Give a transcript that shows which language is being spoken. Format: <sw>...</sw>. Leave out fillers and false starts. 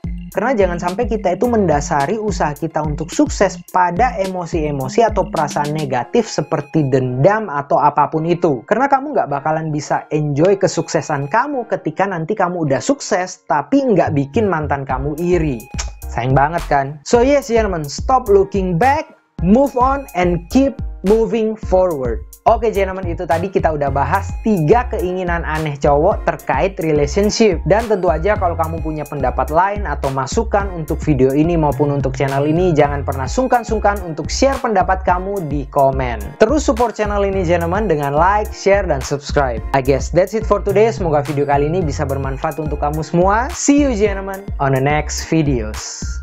<id>Karena jangan sampai kita itu mendasari usaha kita untuk sukses pada emosi-emosi atau perasaan negatif seperti dendam atau apapun itu. Karena kamu nggak bakalan bisa enjoy kesuksesan kamu ketika nanti kamu udah sukses tapi nggak bikin mantan kamu iri. Sayang banget kan?</id> <en>So yes, gentlemen, stop looking back, move on, and keep moving forward.</en> <id>Oke gentlemen, itu tadi kita udah bahas 3 keinginan aneh cowok terkait relationship. Dan tentu aja kalau kamu punya pendapat lain atau masukan untuk video ini maupun untuk channel ini, jangan pernah sungkan-sungkan untuk share pendapat kamu di komen. Terus support channel ini gentlemen dengan like, share, dan subscribe.</id> <en>I guess that's it for today.</en> <id>Semoga video kali ini bisa bermanfaat untuk kamu semua.</id> <en>See you gentlemen on the next videos.</en>